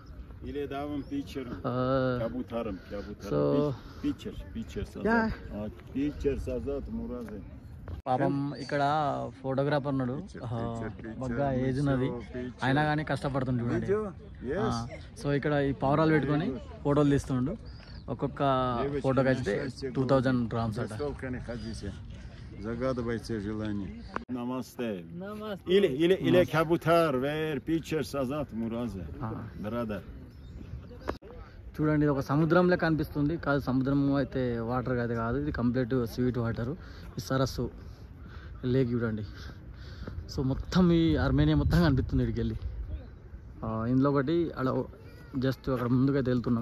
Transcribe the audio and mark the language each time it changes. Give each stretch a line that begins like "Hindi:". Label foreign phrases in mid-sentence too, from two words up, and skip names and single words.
Telugu: సో పాపం ఇక్కడ ఫోటోగ్రాఫర్ ఉన్నాడు. బాగా ఏజ్ ఉన్నది అయినా కానీ కష్టపడుతుంది చూడండి. సో ఇక్కడ ఈ పవరాలు పెట్టుకొని ఫోటోలు తీస్తుండు. ఒక్కొక్క ఫోటోకి అయితే 2000 grams అట.
Russian: Загадывайте желание. Намасте. Или кабутар, вер pictures Azat Muraze.
English: Brother.
Telugu: చూడండి ఇది ఒక సముద్రం లెక్క అనిపిస్తుంది. కాదు సముద్రం అయితే వాటర్ అయితే కాదు. ఇది కంప్లీట్
English: sweet water.
Telugu: ఈ సరస్సు లేక్ చూడండి. సో మొత్తం ఈ అర్మేనియా మొత్తం కనిపిస్తుంది ఇక్కడికి వెళ్ళి. ఇందులో ఒకటి అలా జస్ట్ అక్కడ ముందుకైతే వెళ్తున్నాం.